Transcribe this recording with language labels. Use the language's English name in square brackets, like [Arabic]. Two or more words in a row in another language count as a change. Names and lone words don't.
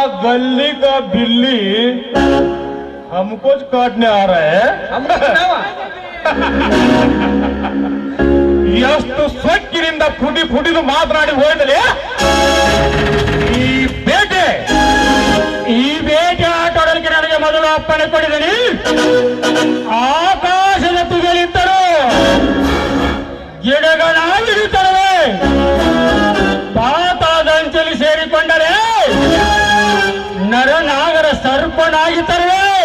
[Hindi] गली का बिल्ली हमको काटने आ रहा है. [Kannada] ಎಷ್ಟು ಸೊಕ್ಕಿನಿಂದ ಪುಡಿ ಪುಡಿದು ಮಾತನಾಡಿ ಹೋಯ್ದಲೆ ಈ ಬೇಟೆ ಆಟೋಡಲಿಕ್ಕೆ ನನಗೆ ಮೊದಲು ಅಪ್ಪಣೆ ಕೊಡಿದನಿ. ಆಕಾಶದ ತುದಿಯಲ್ಲಿದ್ದರು ಗಿಡಗಳಾಗಿರುತ್ತವೆ, ಪಾತಾಳದಂಚಲಿ ಸೇರಿಕೊಂಡರೆ ನರನಾಗರ ಸರ್ಪನಾಗಿತ್ತವೆ.